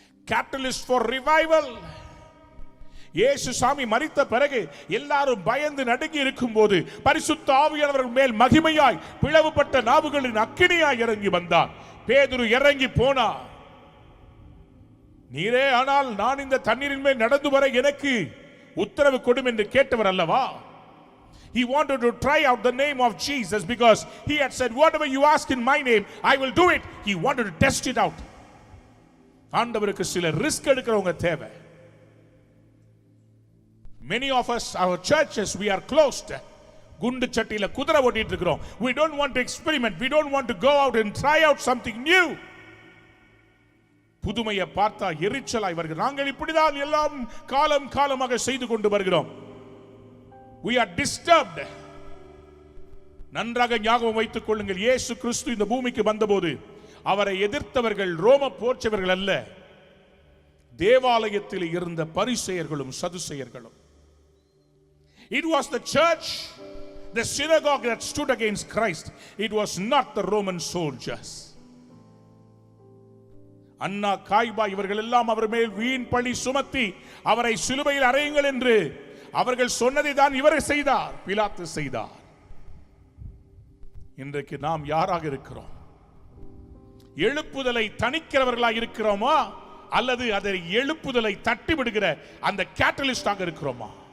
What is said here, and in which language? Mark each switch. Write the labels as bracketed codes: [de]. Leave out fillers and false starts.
[en] Catalyst for revival. [ta] இயேசு சாமி மரித்த பிறகு எல்லாரும் பயந்து நடுங்கி இருக்கும் போது பரிசுத்த ஆவியானவர் மேல் மகிமையாய் பிளவுபட்ட நாவுகளின் அக்கினியாய் இறங்கி வந்தார். பேதுரு இறங்கி போனார். நீரே ஆனால் நான் இந்த தண்ணீரின் மேல் நடந்து வர எனக்கு உத்தரவு கொடும் என்று கேட்டவர் அல்லவா? [en] He wanted to try out the name of Jesus because he had said, whatever you ask in my name, I will do it. He wanted to test it out. [ta] ஆண்டவருக்கு சில ரிஸ்க் எடுக்கிறவங்க தேவை. [en] Many of us, our churches, we are closed. [ta] குண்டு சட்டியில குதிரை ஓட்டிட்டு இருக்கிறோம். [en] We don't want to experiment. We don't want to go out and try out something new. [ta] புதுமையை பார்த்தா எரிச்சலாய் வருகிறது. நாங்கள் இப்படிதான் எல்லாம் காலம் காலமாக செய்து கொண்டு வருகிறோம். [en] We are disturbed. [ta] நன்றாக ஞாபகம் வைத்துக் கொள்ளுங்கள், இயேசு கிறிஸ்து இந்த பூமிக்கு வந்தபோது அவரை எதிர்த்தவர்கள் ரோம போர்ச்சவர்கள் அல்ல, தேவாலயத்தில் இருந்த பரிசேயர்களும் சதுசேயர்களும். [en] It was the church, the synagogue that stood against Christ. It was not the Roman soldiers. [ta] அன்னா காய்பா இவர்கள் எல்லாம் அவர் மேல் வீண் பழி சுமத்தி அவரை சிலுவையில் அறையுங்கள் என்று அவர்கள் சொன்னதை தான் இவர் செய்தார், பிலாத்து செய்தார். இன்றைக்கு நாம் யாராக இருக்கிறோம்? எழுப்புதலை தணிக்கிறவர்களாக இருக்கிறோமா அல்லது அதை எழுப்புதலை தட்டி விடுகிற அந்த கேட்டலிஸ்டாக இருக்கிறோமா?